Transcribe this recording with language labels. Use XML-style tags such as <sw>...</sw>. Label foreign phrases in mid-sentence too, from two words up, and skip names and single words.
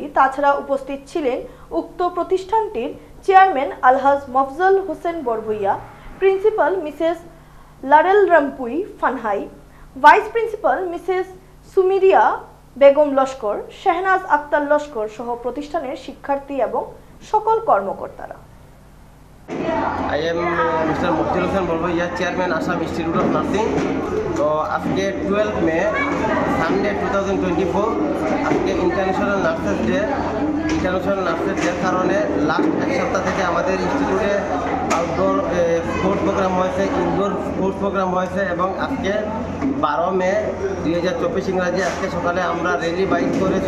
<bn>তাছাড়া উপস্থিত ছিলেন উক্ত প্রতিষ্ঠানটির চেয়ারম্যান আলহাজ মফজল হোসেন বরভুইয়া, প্রিন্সিপাল মিসেস লারেল রামপুই ফানহাই, ভাইস প্রিন্সিপাল মিসেস সুমিরিয়া বেগম লস্কর, শেহনাজ আক্তার লস্কর সহ প্রতিষ্ঠানের শিক্ষার্থী এবং সকল কর্মকর্তারা।</bn> <en>I am Mr. Mofzul Hossain Bolbhaiya, Chairman Assam Institute of Nursing।</en> <bn>তো আজকে 12 মে সানডে 2024, আজকে</bn> <en>International Nurses Day.</en> <bn>ইন্টারন্যাশনাল নার্সের কারণে লাস্ট এক সপ্তাহ থেকে আমাদের ইনস্টিটিউটে</bn> <en>outdoor sports program</en> <bn>হয়েছে,</bn> <en>indoor sports program</en> <bn>হয়েছে এবং আজকে 12 মে 2024 ইংরাজি আজকে সকালে আমরা র্যালি বাইর করেছি।</bn>